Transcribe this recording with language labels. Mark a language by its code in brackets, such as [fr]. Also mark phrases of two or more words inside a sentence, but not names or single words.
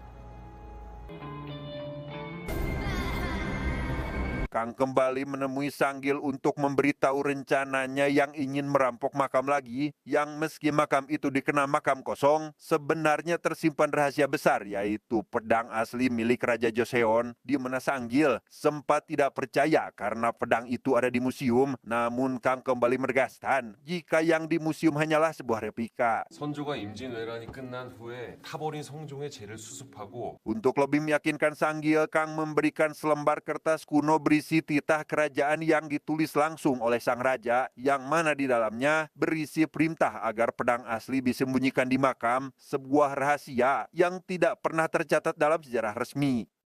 [id] Kang kembali menemui Sanggil untuk memberitahu rencananya yang ingin merampok makam lagi, yang meski makam itu dikenal makam kosong, sebenarnya tersimpan rahasia besar, yaitu pedang asli milik Raja Joseon, di mana Sanggil sempat tidak percaya karena pedang itu ada di museum. Namun Kang kembali menegaskan jika yang di museum hanyalah sebuah replika. [ko] 선조가 임진왜란이 끝난 후에 타버린 성종의 죄를 수습하고 [id] Untuk lebih meyakinkan Sanggil, Kang memberikan selembar kertas kuno berisi titah kerajaan yang ditulis langsung oleh sang raja, yang mana di dalamnya berisi perintah agar pedang asli disembunyikan di makam, sebuah rahasia yang tidak pernah tercatat dalam sejarah resmi.